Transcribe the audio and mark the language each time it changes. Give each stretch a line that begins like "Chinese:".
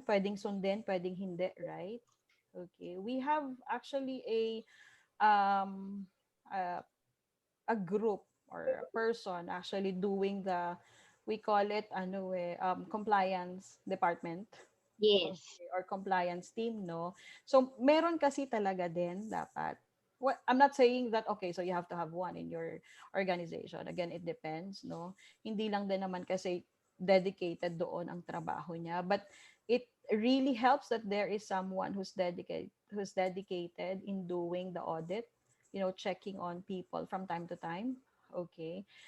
Filipino: Pwedeng sundin, pwedeng hindi,
English: right? Okay. We have actually um a, a group or a person actually doing we call it compliance department. yes, Okay, or compliance team,
Filipino: no? So, meron kasi talaga din dapat.
English: Well, I'm not saying that, okay, so you have to have one in your organization. Again, it depends, no?
Filipino: Hindi lang din naman kasi dedicated doon ang trabaho niya.
English: But it really helps that there is someone who's dedicated in doing the audit, checking on people from time to time. Okay.